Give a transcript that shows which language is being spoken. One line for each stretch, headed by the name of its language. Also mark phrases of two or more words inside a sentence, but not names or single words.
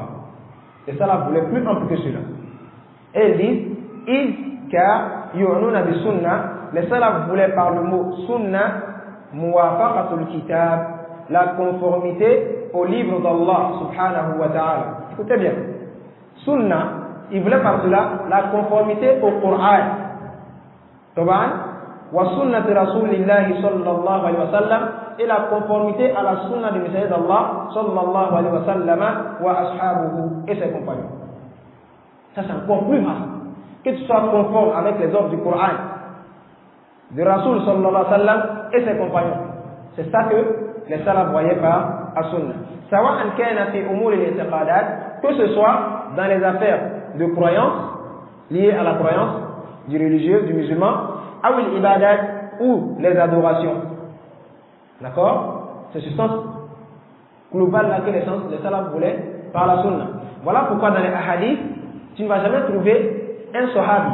French: Les salaf voulaient plus ample que cela. Et ils disent car
Arabic: يعنون بالسنة,
French: les salaf voulaient par le mot sunna
Arabic: موافقة الكتاب,
French: la conformité au livre d'Allah
Arabic: سبحانه وتعالى.
French: Écoutez bien, sunna, ils voulaient par cela la conformité au Coran.
Arabic: طبعا، وسنة رسول الله صلى الله عليه وسلم,
French: et la conformité à la sunna du messager d'Allah
Arabic: صلى الله عليه وسلم وأصحابه
French: et ses compagnons. Ça c'est encore plus vaste. Que tu sois conforme avec les ordres du Coran, de
Arabic: رسول صلى الله عليه وسلم
French: et ses compagnons. C'est ça que les salaf voyaient par as-sunna.
Arabic: سواء كان في أمور الاعتقادات,
French: que ce soit dans les affaires de croyance liées à la croyance du religieux, du musulman, ou l'ibadat, ou les adorations. D'accord? C'est ce sens global là que les salafs voulaient par la sunna. Voilà pourquoi dans les hadiths, tu ne vas jamais trouver un sahabi.